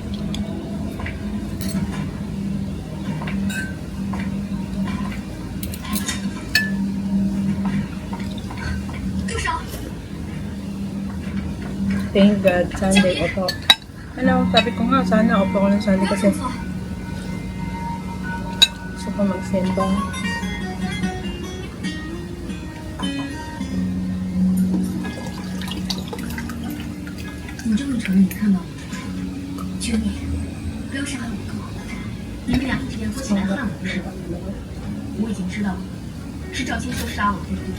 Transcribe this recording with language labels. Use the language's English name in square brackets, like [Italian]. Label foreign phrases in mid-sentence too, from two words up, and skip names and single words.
[English] Thank God, Sunday opo. [Filipino] Ano, sabi ko nga, sana opo ko ng Sunday kasi gusto ko magsimba. [Chinese] 你这么承认你看到了，求你不要伤害我跟我的。你们俩一直联合起来害我是吧？我已经知道了，是赵千秋杀我，对不对？